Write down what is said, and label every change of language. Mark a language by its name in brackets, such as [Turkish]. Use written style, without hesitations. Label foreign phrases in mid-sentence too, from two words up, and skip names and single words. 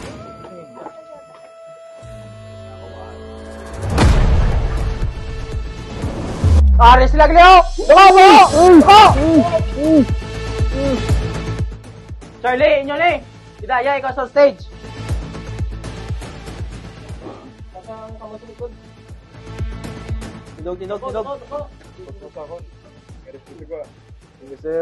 [Cebuano] Aris sila, Gleo! Doko! Doko! Charlie, inyo ni! Hidaya, ikaw sa stage! Tidog, tidog, tidog. Sige, sir.